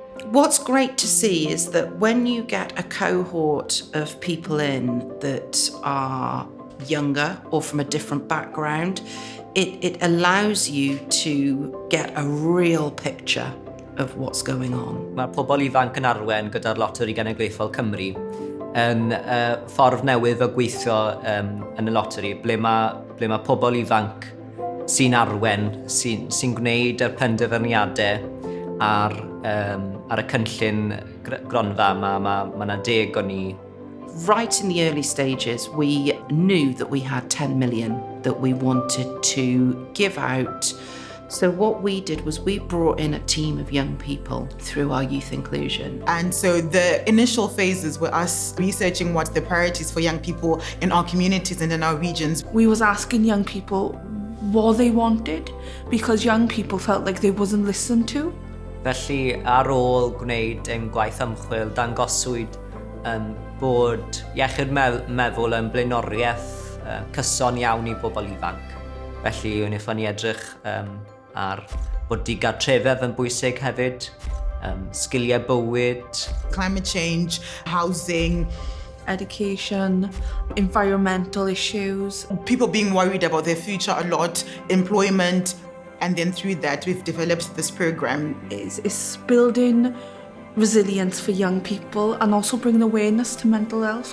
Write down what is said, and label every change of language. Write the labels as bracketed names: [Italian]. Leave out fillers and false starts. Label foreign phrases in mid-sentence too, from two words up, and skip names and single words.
[English] What's great to see is that when you get a cohort of people in that are younger or from a different background, it allows you to get a real picture of what's going on. [Welsh] Mae pobl ifanc yn arwain gyda'r Loteri Genedlaethol Cymru yn ffordd newydd o gweithio yn y loteri, ble mae pobl ifanc sy'n arwain, sy'n gwneud y penderfyniadau ar y cynllun gronfa. Mae yna 10 o ni. [English] Right in the early stages, we knew that we had 10 million that we wanted to give out. So what we did was we brought in a team of young people through our youth inclusion. And so the initial phases were us researching what the priorities for young people in our communities and in our regions. We was asking young people what they wanted, because young people felt like they wasn't listened to. [Welsh] Felly, ar ôl gwneud gwaith ymchwil, dangoswyd bod iechyd meddwl yn blaenoriaeth cyson iawn i bobl ifanc. Felly, wnaethon ni edrych ar bod digartrefedd yn bwysig hefyd, sgiliau bywyd. [English] Climate change, housing, education, environmental issues. People being worried about their future a lot, employment, and then through that we've developed this program. It's building resilience for young people and also bringing awareness to mental health.